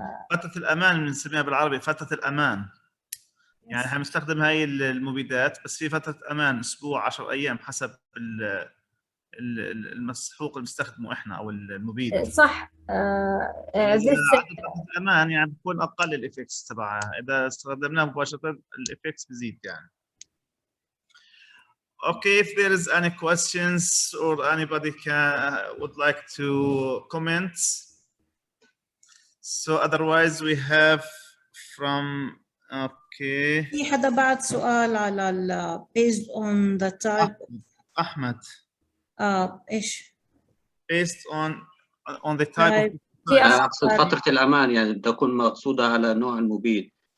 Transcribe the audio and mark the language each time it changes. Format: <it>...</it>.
<ar>فترة الأمان بنسميها بالعربي فترة الأمان. يعني احنا بنستخدم هاي المبيدات بس في فترة أمان أسبوع 10 أيام حسب المسحوق اللي بنستخدمه احنا أو المبيد. صح. فترة الأمان يعني بتكون أقل الإفكتس تبعها، إذا استخدمناها مباشرة الإفكتس بزيد يعني.</ar> <en>Okay, if there is any questions or anybody would like to comment. So otherwise we have from okay.</en> <ar>في حدا بعد سؤال على</ar> <en>based on the type.</en> <ar>أحمد. إيش؟</ar> <en>Based on the type of.</en> <ar>أقصد فترة الأمان يعني تكون مقصودة على نوع المبيد.</ar>